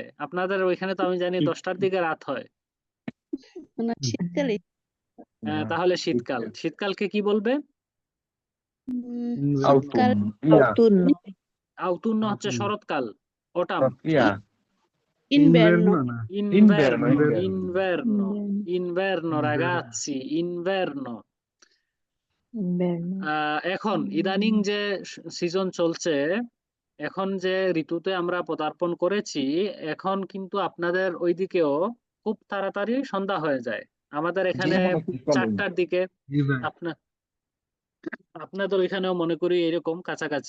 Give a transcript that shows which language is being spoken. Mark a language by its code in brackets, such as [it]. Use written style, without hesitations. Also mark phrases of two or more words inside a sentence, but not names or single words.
[bn] আপনাদের ওইখানে তো আমি জানি 10টার দিকে রাত হয়। না শীতকালে। তাহলে শীতকাল। শীতকালকে কি বলবে? শীতকাল আউতুন্ন হচ্ছে শরৎকাল, অটাম। ইনভার্নো। [it] Inverno, inverno, inverno ragazzi, inverno। [bn] এখন ইদানিং যে সিজন চলছে, এখন যে ঋতুতে আমরা পদার্পণ করেছি, এখন কিন্তু আপনাদের ওইদিকেও খুব তাড়াতাড়ি সন্ধ্যা হয়ে যায়। আমাদের এখানে 4টার দিকে, আপনাদের ওইখানেও মনে করি এরকম কাছাকাছি।